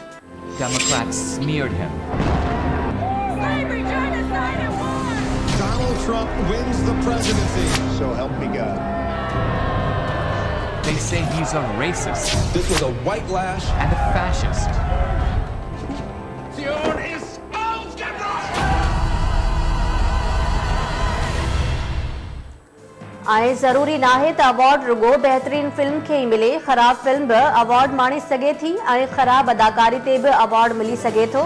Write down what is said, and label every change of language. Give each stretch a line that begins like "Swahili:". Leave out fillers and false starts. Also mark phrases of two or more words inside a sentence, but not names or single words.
English: Democrats smeared him. Slavery, genocide, and war! Donald Trump wins the presidency. So help me God. They say he's a racist This was a white lash. and a fascist.
Sindhi: ऐं ज़रूरी नाहे त अवॉर्ड रुगो बहितरीन फिल्म खे ई मिले, ख़राब फिल्म बि अवॉर्ड माणे सघे थी ऐं ख़राब अदाकारी ते बि अवॉर्ड मिली सघे थो।